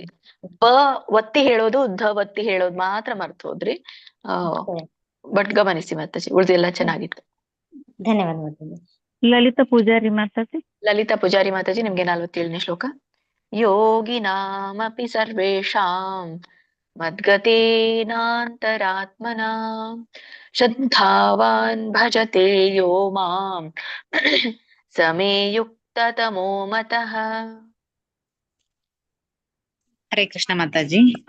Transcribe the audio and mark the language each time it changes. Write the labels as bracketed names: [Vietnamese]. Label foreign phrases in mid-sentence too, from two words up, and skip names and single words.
[Kannada] ಬ ಒತ್ತಿ ಹೇಳೋದು ಧ ಒತ್ತಿ ಹೇಳೋದು ಮಾತ್ರ ಮರ್ತು ಹೋದ್ರಿ. ಬಟ್ ಗಮನಿಸಿ ಮಾತಾಜಿ ಉಳಿದೆಲ್ಲ ಚೆನ್ನಾಗಿತ್ತು. ಧನ್ಯವಾದ. ಲಲಿತಾ ಪೂಜಾರಿ ಮಾತಾಜಿ. ಲಲಿತಾ ಪೂಜಾರಿ ಮಾತಾಜಿ ನಿಮ್ಗೆ 47ನೇ ಶ್ಲೋಕ. [Sanskrit] योगिनामपि सर्वेषां मद्गतेनान्तरात्मना श्रद्धावान् भजते यो मां समे युक्ततमो मतः. [Kannada] ಹರೇ ಕೃಷ್ಣ ಮಾತಾಜಿ.